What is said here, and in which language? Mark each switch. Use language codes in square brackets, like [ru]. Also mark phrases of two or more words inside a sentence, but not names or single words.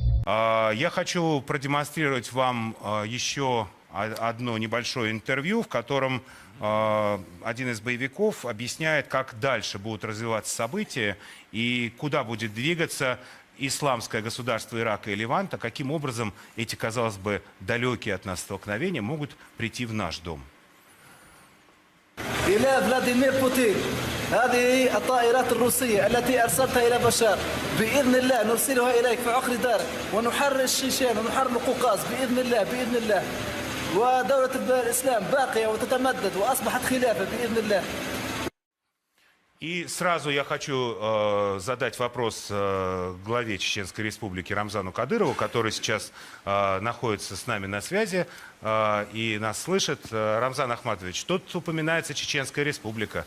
[ru] Я хочу продемонстрировать вам еще одно небольшое интервью, в котором один из боевиков объясняет, как дальше будут развиваться события и куда будет двигаться исламское государство Ирака и Леванта, каким образом эти, казалось бы, далекие от нас столкновения могут прийти в наш дом. [ar] إلى فلاديمير بوتين، هذه الطائرات الروسية التي أرسلتها إلى بشار، بإذن الله نرسلها إليك في عقر دارك ونحرر الشيشان ونحرر القوقاز بإذن الله بإذن الله. ودولة الإسلام باقية وتتمدد وأصبحت خلافة بإذن الله. [ru] И сразу я хочу задать вопрос главе Чеченской Республики Рамзану Кадырову, который сейчас находится с нами на связи и нас слышит. Рамзан Ахматович, тут упоминается Чеченская Республика.